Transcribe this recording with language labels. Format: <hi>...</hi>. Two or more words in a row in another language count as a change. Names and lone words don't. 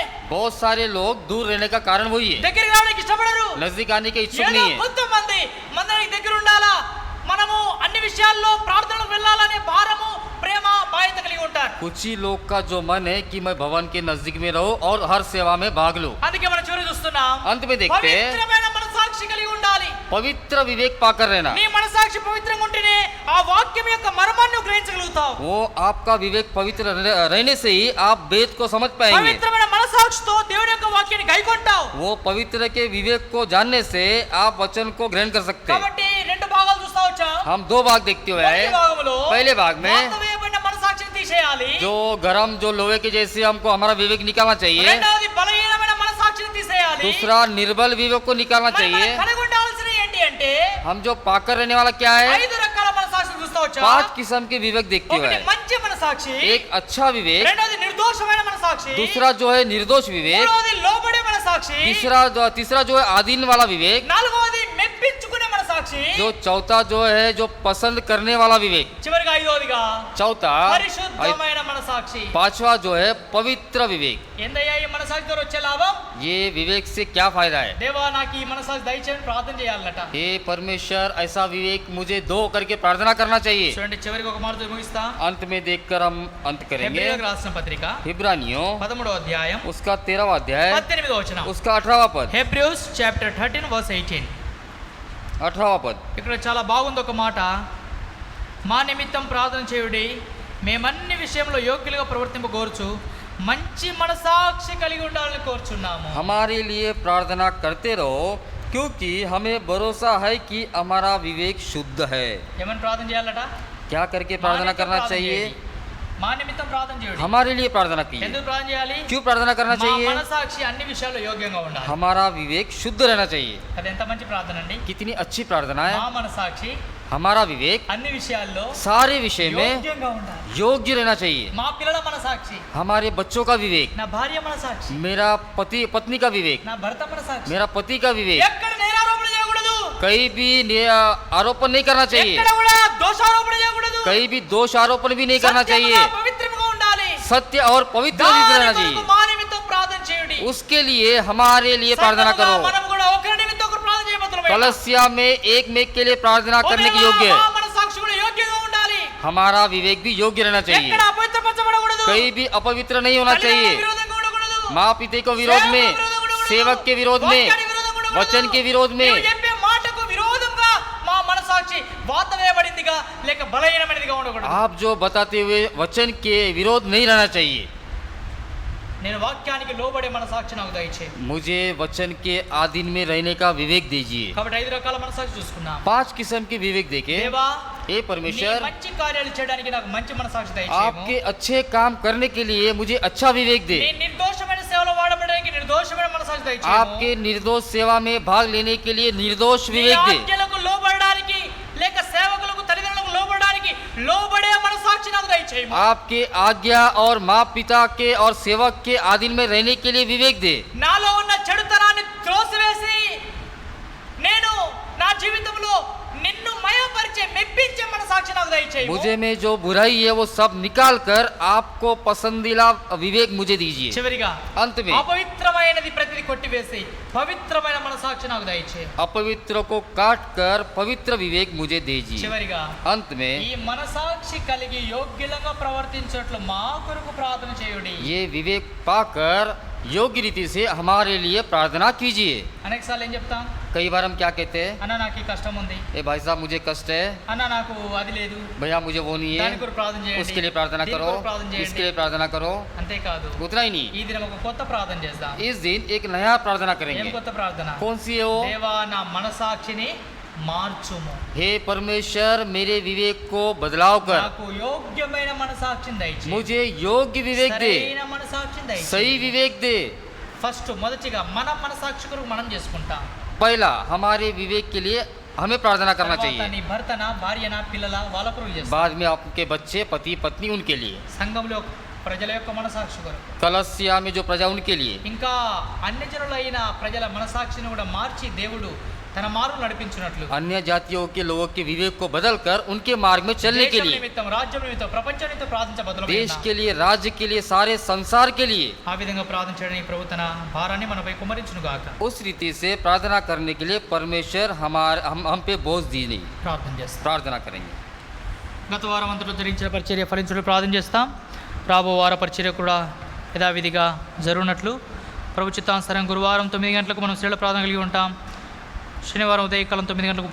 <hi>बहुत सारे लोग दूर रहने का कारण वही है,</hi> <te>దగ్గరికి రావడానికి ఇష్టపడరు.</te> <hi>नजदीक आने के इच्छुक</hi> <te>ఏదో</te> <hi>नहीं है।</hi> <te>కొంతమంది మందిరానికి దగ్గర ఉండాలా, మనము అన్ని విషయాల్లో ప్రార్థనలకు వెళ్ళాలనే భారము ప్రేమ బాధ్యత కలిగి ఉంటారు.</te> <hi>कुछ ही लोग का जो मन है कि मैं भवन के नजदीक में रहूं और हर सेवा में भाग लूं।</hi> <te>అందుకే మనం చివరి చూస్తున్నాం,</te> <hi>अंत में देखते हैं</hi> <te>పవిత్రమైన మనసాక్షి కలిగి ఉండాలి.</te> <hi>पवित्र विवेक पाकर रहना,</hi> <te>నీ మనసాక్షి పవిత్రంగా ఉంటేనే ఆ వాక్యం యొక్క మర్మాన్ని నువ్వు గ్రహించగలుగుతావు.</te> <hi>वो आपका विवेक पवित्र रहने से ही आप वेद को समझ पाएंगे।</hi> <te>పవిత్రమైన మనసాక్షితో దేవుని యొక్క వాక్యాన్ని గైకొంటావు.</te> <hi>वो पवित्र के विवेक को जानने से आप वचन को ग्रहण कर सकते हैं।</hi> <te>కాబట్టి రెండు భాగాలు చూస్తా వచ్చాం.</te> <hi>हम दो भाग देखते हुए</hi> <te>మొదటి</te> <hi>हैं।</hi> <te>భాగంలో</te> <hi>पहले भाग में</hi> <te>వాస్తవమైన మనసాక్షిని తీసేయాలి.</te> <hi>जो गरम जो लोहे के जैसे हमको हमारा विवेक निकालना चाहिए।</hi> <te>రెండవది బలహీనమైన మనసాక్షిని తీసేయాలి.</te> <hi>दूसरा निर्बल विवेक को निकालना</hi> <te>మనం</te> <hi>चाहिए।</hi> <te>కలిగి ఉండాల్సిన ఏంటి అంటే</te> <hi>हम जो पाकर रहने वाला क्या है,</hi> <te>5 రకాల మనసాక్షిని చూస్తా వచ్చాం.</te> <hi>5 किस्म के विवेक देखते हुए</hi> <te>ఒకటి</te> <hi>हैं।</hi> <te>మంచి మనసాక్షి,</te> <hi>एक अच्छा विवेक,</hi> <te>రెండవది నిర్దోషమైన మనసాక్షి,</te> <hi>दूसरा जो है निर्दोष विवेक,</hi> <te>మూడవది లోబడే మనసాక్షి,</te> <hi>तीसरा जो है आधीन वाला विवेक,</hi> <te>నాలుగవది మెప్పించుకునే మనసాక్షి,</te> <hi>जो चौथा जो है जो पसंद करने वाला विवेक,</hi> <te>చివరిగా ఐదవదిగా</te> <hi>चौथा</hi> <te>పరిశుద్ధమైన మనసాక్షి.</te> <hi>पांचवा जो है पवित्र विवेक।</hi> <te>ఏందయ్యా ఈ మనసాక్షితో వచ్చే లాభం?</te> <hi>ये विवेक से क्या फायदा है?</hi> <te>దేవా నాకు ఈ మనసాక్షి దయచేయని ప్రార్థన చేయాలట.</te> <hi>हे परमेश्वर ऐसा विवेक मुझे दो करके प्रार्थना करना चाहिए।</hi> <te>చూడండి చివరికి ఒక మాటతో ముగిస్తా.</te> <hi>अंत में देखकर हम अंत करेंगे।</hi> <te>హెబ్రీయులకు రాసిన పత్రిక</te> <hi>इब्रानियों</hi> <te>13వ అధ్యాయం</te> <hi>उसका 13वां अध्याय</hi> <te>18వ వచనం.</te> <hi>उसका 18वां पद,</hi> <en>Hebrews chapter 13 verse 18.</en> <hi>18वां पद।</hi> <te>ఇక్కడ చాలా బాగుంది ఒక మాట. మా నిమిత్తం ప్రార్థన చేయుడి, మేమన్ని విషయంలో యోగ్యులుగా ప్రవర్తింపగోరుచు మంచి మనసాక్షి కలిగి ఉండాలని కోరుచున్నాము.</te> <hi>हमारे लिए प्रार्थना करते रहो क्योंकि हमें भरोसा है कि हमारा विवेक शुद्ध है।</hi> <te>ఏమని ప్రార్థన చేయాలట?</te> <hi>क्या करके</hi> <te>మా</te> <hi>प्रार्थना</hi> <te>నిమిత్తం</te> <hi>करना</hi> <te>ప్రార్థన</te> <hi>चाहिए?</hi> <te>చేయండి. మా నిమిత్తం ప్రార్థన చేయండి.</te> <hi>हमारे लिए प्रार्थना कीजिए।</hi> <te>ఎందుకు ప్రార్థన చేయాలి?</te> <hi>क्यों प्रार्थना करना</hi> <te>మా</te> <hi>चाहिए?</hi> <te>మనసాక్షి అన్ని విషయాల్లో యోగ్యంగా ఉండాలి.</te> <hi>हमारा विवेक शुद्ध रहना चाहिए।</hi> <te>అది ఎంత మంచి ప్రార్థన అండి.</te> <hi>कितनी अच्छी प्रार्थना है।</hi> <te>మా మనసాక్షి</te> <hi>हमारा विवेक</hi> <te>అన్ని విషయాల్లో</te> <hi>सारे विषय में</hi> <te>యోగ్యంగా ఉండాలి.</te> <hi>योग्य रहना चाहिए।</hi> <te>మా పిల్లల మనసాక్షి,</te> <hi>हमारे बच्चों का विवेक,</hi> <te>నా భార్య మనసాక్షి,</te> <hi>मेरा पति पत्नी का विवेक,</hi> <te>నా భర్త మనసాక్షి</te> <hi>मेरा पति का विवेक</hi> <te>ఎక్కడ నేరారోపణ చేయకూడదు,</te> <hi>कहीं भी आरोपण नहीं करना चाहिए।</hi> <te>ఎక్కడ కూడా దోషారోపణ చేయకూడదు,</te> <hi>कहीं भी दोष आरोपण भी नहीं करना चाहिए।</hi> <te>సత్యముగా పవిత్రంగా ఉండాలి.</te> <hi>सत्य और पवित्र भी</hi> <te>దాని</te> <hi>रहना</hi> <te>కొరకు</te> <hi>चाहिए।</hi> <te>మా నిమిత్తం ప్రార్థన చేయండి.</te> <hi>उसके लिए हमारे लिए प्रार्थना</hi> <te>సంఘముగా</te> <hi>करो।</hi> <te>మనం కూడా ఒకరి నిమిత్తం ఒకరు ప్రార్థన చేయబోతున్నాం.</te> <hi>कलसिया में एक में के लिए प्रार्थना करने की योग्य</hi> <te>మా</te> <hi>है।</hi> <te>మనసాక్షి కూడా యోగ్యంగా ఉండాలి.</te> <hi>हमारा विवेक भी योग्य रहना चाहिए।</hi> <te>ఎక్కడ అపవిత్రపరచబడకూడదు,</te> <hi>कहीं भी अपवित्र नहीं होना चाहिए।</hi> <te>తల్లిదండ్రులకు విరోధంగా ఉండకూడదు,</te> <hi>माँ पिता को विरोध में, सेवक के विरोध में,</hi> <te>వాక్యానికి విరోధంగా ఉండకూడదు,</te> <hi>वचन के विरोध में,</hi> <te>నీవు చెప్పే మాటకు విరోధంగా మా మనసాక్షి వాత వేయబడిందిగా లేక బలహీనమైనదిగా ఉండకూడదు.</te> <hi>आप जो बताते हुए वचन के विरोध नहीं रहना चाहिए।</hi> <te>నేను వాక్యానికి లోబడే మనసాక్షి నాకు దయచేయి.</te> <hi>मुझे वचन के आधीन में रहने का विवेक दीजिए।</hi> <te>కాబట్టి 5 రకాల మనసాక్షి చూసుకున్నాం.</te> <hi>5 किस्म के विवेक देखे।</hi> <te>దేవా</te> <hi>हे</hi> <te>నీ</te> <hi>परमेश्वर,</hi> <te>మంచి కార్యాలు చేయడానికి నాకు మంచి మనసాక్షి దయచేయము.</te> <hi>आपके अच्छे काम करने के लिए मुझे अच्छा विवेक दे।</hi> <te>నీ నిర్దోషమైన సేవలో వాడబడడానికి నిర్దోషమైన మనసాక్షి దయచేయము.</te> <hi>आपके निर्दोष सेवा में भाग लेने के लिए निर्दोष</hi> <te>నీ</te> <hi>विवेक दे।</hi> <te>ఆజ్ఞలకు లోబడడానికి లేక సేవకులకు తల్లిదండ్రులకు లోబడడానికి లోబడే మనసాక్షి నాకు దయచేయము.</te> <hi>आपके आज्ञा और माँ पिता के और सेवक के अधीन में रहने के लिए विवेक दे।</hi> <te>నాలో ఉన్న చెడుతనాన్ని త్రోసివేసి నేను నా జీవితంలో నిన్ను మయపరిచే మెప్పించే మనసాక్షి నాకు దయచేయము.</te> <hi>मुझे में जो बुराई है वो सब निकाल कर आपको पसंदीदा विवेक मुझे दीजिए।</hi> <te>చివరిగా</te> <hi>अंत में</hi> <te>అపవిత్రమైనది ప్రతిది కొట్టివేసి పవిత్రమైన మనసాక్షి నాకు దయచేయి.</te> <hi>अपवित्र को काट कर पवित्र विवेक मुझे दीजिए।</hi> <te>చివరిగా</te> <hi>अंत में</hi> <te>ఈ మనసాక్షి కలిగి యోగ్యంగా ప్రవర్తించట్లు మా కొరకు ప్రార్థన చేయుడి.</te> <hi>ये विवेक पाकर योग्य रीति से हमारे लिए प्रार्थना कीजिए।</hi> <te>అనేక సార్లు ఏం చెప్తాం?</te> <hi>कई बार हम क्या कहते हैं,</hi> <te>అన్న నాకు ఈ కష్టం ఉంది,</te> <hi>ए भाई साहब मुझे कष्ट है,</hi> <te>అన్న నాకు అది లేదు,</te> <hi>भैया मुझे वो नहीं</hi> <te>దాని</te> <hi>है,</hi> <te>కొరకు ప్రార్థన చేయండి,</te> <hi>उसके लिए प्रार्थना</hi> <te>దీని</te> <hi>करो,</hi> <te>కొరకు ప్రార్థన</te> <hi>इसके</hi> <te>చేయండి.</te> <hi>लिए प्रार्थना करो।</hi> <te>అంతేకాదు</te> <hi>उतना ही नहीं,</hi> <te>ఈ దినం ఒక కొత్త ప్రార్థన చేద్దాం.</te> <hi>इस दिन एक नया प्रार्थना</hi> <te>ఏం</te> <hi>करेंगे।</hi> <te>కొత్త ప్రార్థన?</te> <hi>कौन सी है वो?</hi> <te>దేవా నా మనసాక్షిని మార్చుము,</te> <hi>हे परमेश्वर मेरे विवेक को बदलाव कर</hi> <te>నాకు యోగ్యమైన మనసాక్షిని దయచేయి,</te> <hi>मुझे योग्य विवेक दे,</hi> <te>సరైన మనసాక్షిని దయచేయి.</te> <hi>सही विवेक दे।</hi> <te>ఫస్ట్ మొదటిగా మన మనసాక్షి కొరకు మనం చేసుకుంటాం.</te> <hi>पहला हमारे विवेक के लिए हमें प्रार्थना करना</hi> <te>తర్వాత</te> <hi>चाहिए।</hi> <te>నీ భర్తన భార్యన పిల్లల వాళ్ళ కొరకు చేస్తాం.</te> <hi>बाद में आपके बच्चे पति पत्नी उनके लिए,</hi> <te>సంఘంలో ప్రజల యొక్క మనసాక్షి కొరకు,</te> <hi>कलसिया में जो प्रजा उनके लिए,</hi> <te>ఇంకా అన్యజనులైన ప్రజల మనసాక్షిని కూడా మార్చి దేవుడు తన మార్గం నడిపించినట్లు</te> <hi>अन्य जातियों के लोगों के विवेक को बदलकर उनके मार्ग में चलने के</hi> <te>దేశం</te> <hi>लिए,</hi> <te>నిమిత్తం రాజ్యం నిమిత్తం ప్రపంచం నిమిత్తం ప్రార్థించబద్దులమై</te> <hi>देश</hi> <te>ఉన్నాం.</te> <hi>के लिए, राज्य के लिए, सारे संसार के लिए</hi> <te>ఆ విధంగా ప్రార్థన చేయడానికి ప్రభు తన భారాన్ని మనపై కుమరించును గాక.</te> <hi>उस रीति से प्रार्थना करने के लिए परमेश्वर हम पे बोझ दी नहीं।</hi> <te>ప్రార్థన చేస్తాం.</te> <hi>प्रार्थना करेंगे।</hi> <te>గత వారం అంతలో జరిగించిన పరిచర్య ఫలించడం ప్రార్థన చేస్తాం. రాబో వార పరిచర్య కూడా యథావిధిగా జరుగునట్లు ప్రభు చిత్తానుసారం గురువారం 9 గంటలకు మనం శ్రేణ ప్రార్థన కలిగి ఉంటాం. శనివారం ఉదయకాలం 9 గంటలకు</te>